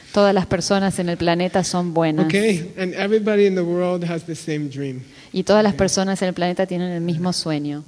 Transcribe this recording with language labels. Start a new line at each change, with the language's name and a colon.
Spanish: Todas las personas en el planeta son buenas.
English: Okay, and everybody in the world has the same dream.
Spanish: Y todas las personas en el planeta tienen el mismo sueño.